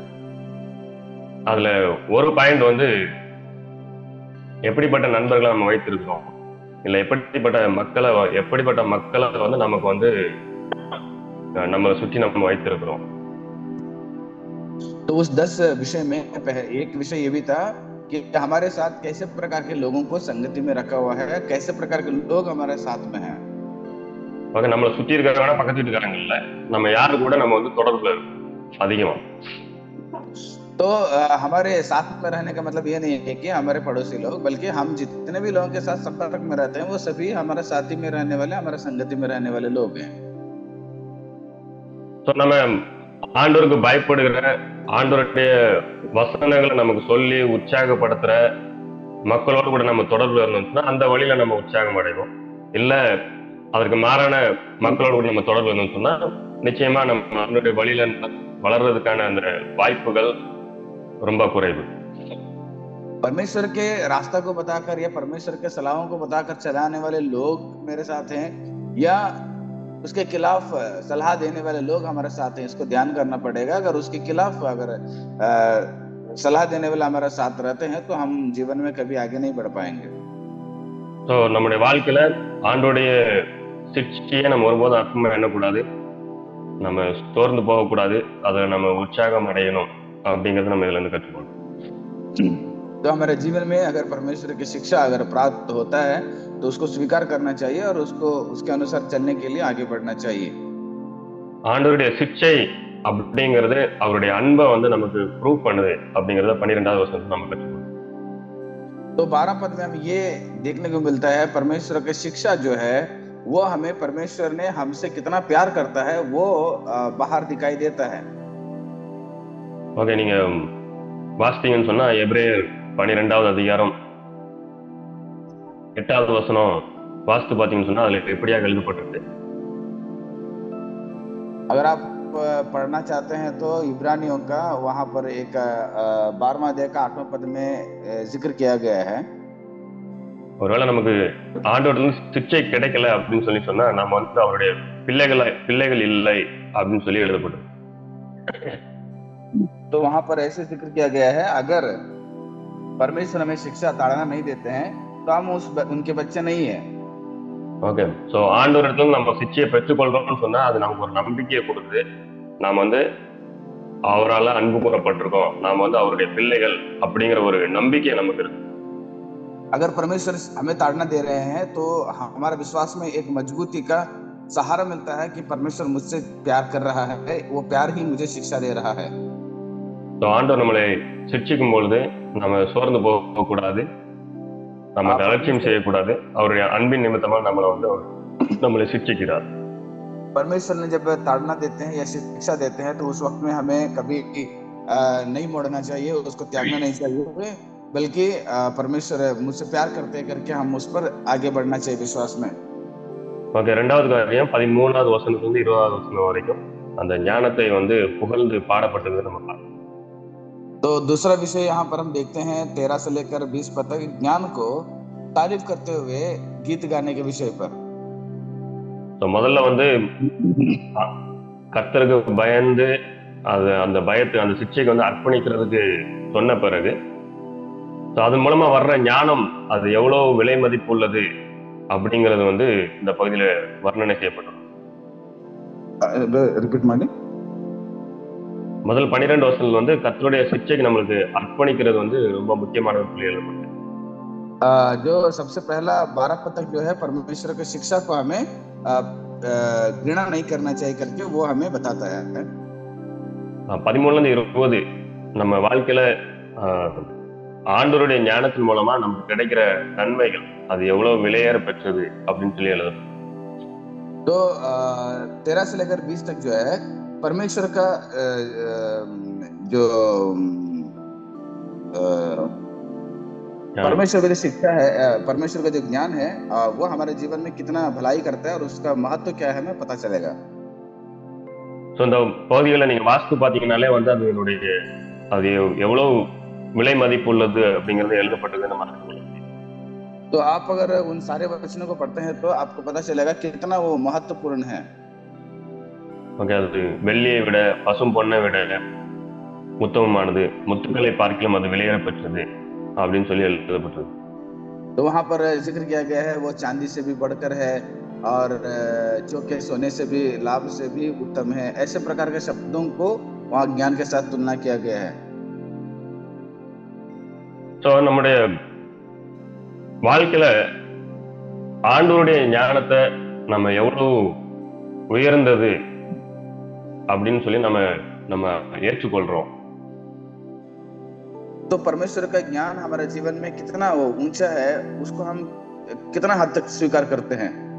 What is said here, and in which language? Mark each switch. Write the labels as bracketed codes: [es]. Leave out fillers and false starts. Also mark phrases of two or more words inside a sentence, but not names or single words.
[ta] அதுல ஒரு பாயிண்ட் வந்து எப்படிப்பட்ட நண்பர்களை நம்ம வைத்திருக்கிறோம், இல்ல எப்படிப்பட்ட மக்களை வந்து நமக்கு வந்து நம்ம சுற்றி நம்ம வைத்திருக்கிறோம். [hi] तो उस 10 विषय में एक विषय ये भी था कि हमारे साथ कैसे प्रकार के लोगों को संगति में रखा हुआ है, कैसे प्रकार के लोग हमारे साथ में हैं. [ta] நம்மளை சுற்றி இருக்கிறவங்க பக்கத்து வீட்டுக்காரங்க இல்ல, நம்ம யாரு கூட நம்ம வந்து தொடர்புல இருக்கோம் அதிகமா. [hi] तो हमारे साथ में रहने का मतलब ये नहीं है कि हमारे पड़ोसी लोग, बल्कि हम जितने भी लोगों के साथ संपर्क में रहते हैं वो सभी हमारे साथी में रहने वाले, हमारे संगति में रहने वाले लोग हैं. [ta] तो நம்ம ஆண்டவருக்கு பயப்படுகிற, ஆண்டவருடைய வசனங்களை நமக்கு சொல்லி உற்சாகப்படுத்துற மக்களோடு கூட நம்ம தொடர்புல இருந்தோம்னா அந்த வழியில நம்ம உற்சாகம் அடைவோம். இல்ல அதற்கு மாறான மக்களோடு கூட நம்ம தொடர்பு இருந்தோம்னு சொன்னா நிச்சயமா நம்ம அவனுடைய வழியில வளர்றதுக்கான அந்த வாய்ப்புகள் ரொம்ப குறைவு. [hi] परमेश्वर के रास्ता को बताकर या परमेश्वर के सलाहों को बताकर चलाने वाले लोग मेरे साथ हैं, या उसके खिलाफ सलाह देने वाले लोग हमारे साथ हैं, इसको ध्यान करना पड़ेगा. अगर उसके खिलाफ अगर सलाह देने वाले हमारे साथ रहते हैं तो हम जीवन में कभी आगे नहीं बढ़ पाएंगे. [ta] ஸோ நம்முடைய வாழ்க்கையில ஆண்டோடைய சிக்ஷையை நம்ம ஒருபோதும் அர்த்தமா எண்ணக்கூடாது, நம்ம சோர்ந்து போகக்கூடாது, அதை நம்ம உற்சாகம் அடையணும் அப்படிங்கறது நம்ம இதுல இருந்து கற்றுக்கணும். [hi] तो हमारे जीवन में अगर परमेश्वर की शिक्षा अगर प्राप्त होता है तो उसको स्वीकार करना चाहिए और उसको उसके अनुसार चलने के लिए आगे बढ़ना चाहिए. [ta] ஆண்டவருடைய சிக்ஷை அப்படிங்கிறது அவருடைய அன்பை வந்து நமக்கு ப்ரூவ் பண்ணுது அப்படிங்கறத 12வது வசனத்துல நம்ம கற்றுக்கணும். [hi] तो 12 पद में हमें ये देखने को मिलता है परमेश्वर की शिक्षा जो है वो हमें परमेश्वर ने हमसे कितना प्यार करता है वो बाहर दिखाई देता है. [ta] ஓகே, நீங்க வாசித்தீங்கன்னு சொன்னா எபிரேயர் 12வது அதிகாரம் 8வது வசனம் வாசித்து பார்த்தீங்கன்னு சொன்னா அதுல எப்படியா எழுதப்பட்டிருக்கு. [hi] अगर आप पढ़ना चाहते हैं तो इब्रानियों का वहां पर एक 12वां अध्याय का 8वां पद में जिक्र किया गया है. [ta] ஒருவேளை நமக்கு ஆண்டவரிலிருந்து சிக்ஷை கிடைக்கல அப்படின்னு சொல்லி சொன்னா நம்ம வந்து அவருடைய பிள்ளைகள் இல்லை அப்படின்னு சொல்லி எழுதப்படும். [hi] तो वहां पर ऐसे जिक्र किया गया है, अगर परमेश्वर हमें शिक्षा ताड़ना नहीं देते हैं तो हम उनके बच्चे नहीं है. [ta] ஓகே, ஸோ ஆண்டவரிடத்துல நம்ம சிக்ஷையை பெற்றுக்கொள்றோம்னு சொன்னா அது நமக்கு ஒரு நம்பிக்கையை கொடுக்குது. நாம வந்து அவரால் அன்பு கூறப்பட்டிருக்கோம், நாம வந்து அவருடைய பிள்ளைகள் அப்படிங்கிற ஒரு நம்பிக்கை நமக்கு இருக்கு. [hi] अगर परमेश्वर हमें ताड़ना दे रहे हैं तो हमारे विश्वास में एक मजबूती का सहारा मिलता है कि परमेश्वर मुझसे प्यार कर रहा है, वो प्यार ही मुझे शिक्षा दे रहा है। [ta] So, ஆண்டவர் நம்மளை சிக்ஷிக்கும் பொழுது நம்ம சோர்ந்து போகக்கூடாது, நமக்கு அலட்சியம் செய்யக்கூடாது. அவருடைய அன்பின் நிமித்தமா நம்மளை சிக்ஷிக்கிறார். [hi] परमेश्वर ने जब ताड़ना देते हैं या शिक्षा देते हैं तो उस वक्त में हमें कभी नहीं मोड़ना चाहिए, उसको त्यागना नहीं चाहिए, बल्कि परमेश्वर मुझसे प्यार करते करके हम उस पर आगे बढ़ना चाहिए विश्वास में। [ta] ஓகே, 2வது காரியம் 13வது வசனத்திலிருந்து 20வது வசனம் வரைக்கும் அந்த ஞானத்தை புகழ்ந்து பாடப்பட்டது நம்ம பார்க்கலாம். [hi] तो दूसरा विषय यहाँ पर हम देखते हैं 13 से लेकर 20 पद तक ज्ञान को तारीफ करते हुए गीत गाने के विषय पर। [ta] तो முதல்ல கர்த்தருக்கு பயந்து அந்த பயத்தை அந்த சிக்ஷைக்கு அர்ப்பணிக்கிறதுக்கு சொன்ன பிறகு அதன் மூலமா வர்ற ஞானம் அது எவ்வளவு விலை மதிப்பு உள்ளது அப்படிங்கிறது இந்த பகுதியில வர்ணனை செய்யப்படும். முதல் 12 வசனங்கள் கர்த்தருடைய சிக்ஷைக்கு நம்மளுக்கு அர்ப்பணிக்கிறது ரொம்ப முக்கியமான ஒரு புள்ளி. [hi] जो सबसे पहला 12 पद तक जो है परमेश्वर की शिक्षा को हमें घृणा नहीं करना चाहिए करके वो हमें बताता है। [ta] 13 ல இருந்து 20 நம்ம வாழ்க்கையில ஆண்டவருடைய ஞானத்தின் மூலமா நமக்கு கிடைக்கிற நன்மைகள் அது எவ்வளவு விலையேற பெற்றது அப்படின்னு சொல்லி எழுதும். [hi] तो 13 से लेकर 20 तक जो है परमेश्वर का जो परमेश्वर की जो शिक्षा है, परमेश्वर का जो ज्ञान है वो हमारे जीवन में कितना भलाई करता है और उसका महत्व क्या है हमें पता चलेगा। [ta] ஸோ இந்த பகுதிகளை நீங்க வாசித்து பார்த்தீங்கன்னாலே அது எவ்வளவு விலை மதிப்பு உள்ளது அப்படிங்கிறது எழுதப்பட்டது நம்ம. [hi] तो आप अगर उन सारे वचनों को पढ़ते हैं तो आपको पता चलेगा कितना वो महत्वपूर्ण है। [ta] ஓகே, அது வெள்ளியை விட பசும் பொன்னை விட உத்தமமானது, முத்துக்களை பார்க்கலாம் அது விலையேற பெற்றது அப்படின்னு சொல்லி எழுதப்பட்டது. [hi] तो वहां पर जिक्र किया गया है वो चांदी से भी बढ़कर है और जो के सोने से भी लाभ से भी उत्तम है, ऐसे प्रकार के शब्दों को वहां ज्ञान के साथ तुलना किया गया है। [ta] ஸோ நம்முடைய வாழ்க்கையில ஆண்டவருடைய ஞானத்தை நம்ம எவ்வளவு உயர்ந்தது அப்படின்னு சொல்லி நம்ம ஏற்றுக்கொள்றோம். [hi] तो परमेश्वर का ज्ञान हमारे जीवन में कितना ऊंचा है उसको हम कितना हद तक स्वीकार करते हैं।